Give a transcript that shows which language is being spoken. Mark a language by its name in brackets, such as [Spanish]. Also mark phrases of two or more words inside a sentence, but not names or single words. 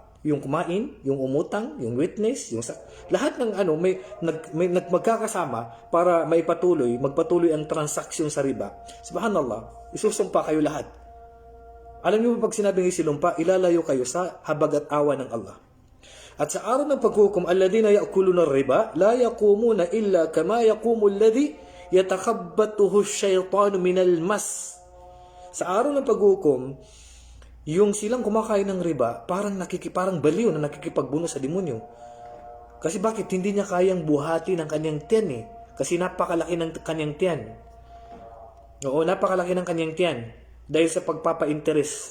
[Filipino] Yung kumain, yung umutang, yung witness, lahat ng may magkakasama para magpatuloy ang transaksyon sa riba. Subhanallah, isusumpa kayo lahat. Alam niyo pag sinabing isilumpa, ilalayo kayo sa habag at awa ng Allah. At sa araw ng paghukom, [Arabic] الذين يأكلون الربا لا يقومون إلا كما يقوم الذي يتخبطه الشيطان من المس. [Filipino] Sa araw ng paghukom, yung silang kumakain ng riba, parang baliw na nakikipagbuno sa demonyo. Kasi bakit? Hindi niya kayang buhati ng kanyang tiyan Kasi napakalaki ng kanyang tiyan. Oo, napakalaki ng kanyang tiyan. Dahil sa pagpapa-interest.